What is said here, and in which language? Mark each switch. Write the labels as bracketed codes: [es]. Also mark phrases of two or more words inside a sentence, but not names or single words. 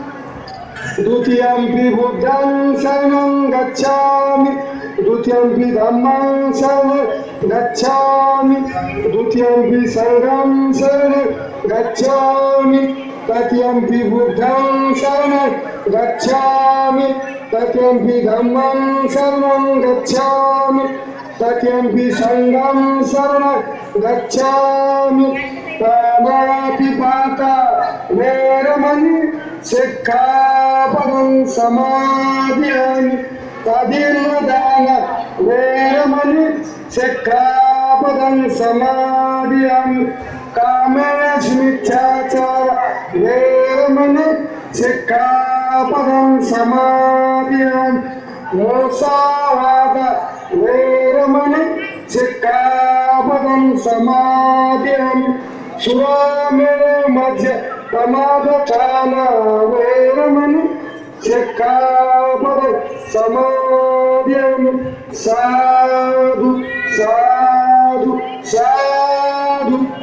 [pi] द्वितीयंपि बुद्धं शरणं गच्छामि द्वितीयंपि धम्मं शरणं गच्छामि द्वितीयंपि संघं शरणं गच्छामि तृतीयंपि बुद्धं शरणं गच्छामि तृतीयंपि धम्मं शरणं गच्छामि तृतीयंपि संघं शरणं गच्छामि। पाणिपाता वेरमणि सिक्खापदं समादियामि तदीर्दान वेरमणि सिक्खापदं समादियामि कामेष्मिच्छाचार वेरमणि सिक्खापदं समादियामि मोसावाद वेरमणि सिक्खापदं समादियामि सुरामेर मध्य प्रमादचान वेरमणि सिक्खापदं समादियामि साधु साधु साधु।